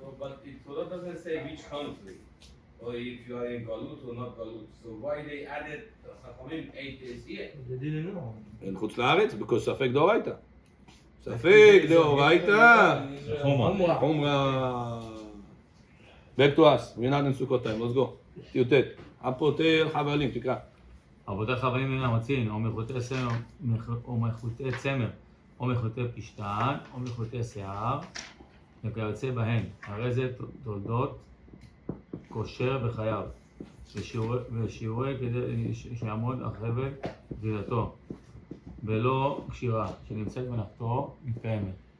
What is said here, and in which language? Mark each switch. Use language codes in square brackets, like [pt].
[en] No, but the Torah doesn't say which country, or if you are in Galut or not Galut. So why they added Chachamim 8 days here? They didn't know. In חוץ לארץ, because ספק דאורייתא. [he] ספק דאורייתא. חומרה. [en] Back to us. We're not in Sukkot time. Let's go. י"ט. [he] הפוטר חבלים. תקרא. רבותיך חבלים מן המצין, או מחוטי צמר, או מחוטי פשתן, או מחוטי שיער, וכיוצא בהן. הרי זה תולדות כושר וחייב, ושיעורי כדי שיעמוד החבל גבילתו, ולא קשירה, שנמצאת מלאכתו מתקיימת.